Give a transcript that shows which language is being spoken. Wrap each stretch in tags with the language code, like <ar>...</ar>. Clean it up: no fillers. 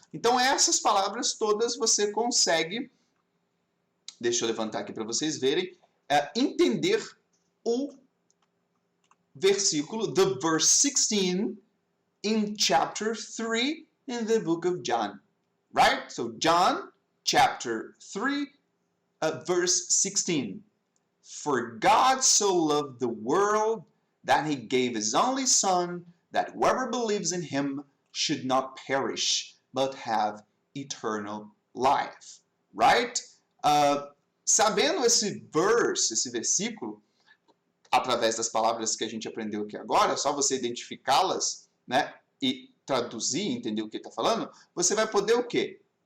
<pt>Então essas palavras todas você consegue, deixa eu levantar aqui para vocês verem, entender o versículo,</pt> <en>the verse 16 in chapter 3 in the book of John, right? So John chapter 3 verse 16. For God so loved the world that he gave his only son, that whoever believes in him should not perish, but have eternal life. Right?</en> <pt>Sabendo esse verse, esse versículo, através das palavras que a gente aprendeu aqui agora, é só você identificá-las, né, e traduzir, entender o que está falando, você vai poder o quê?</pt>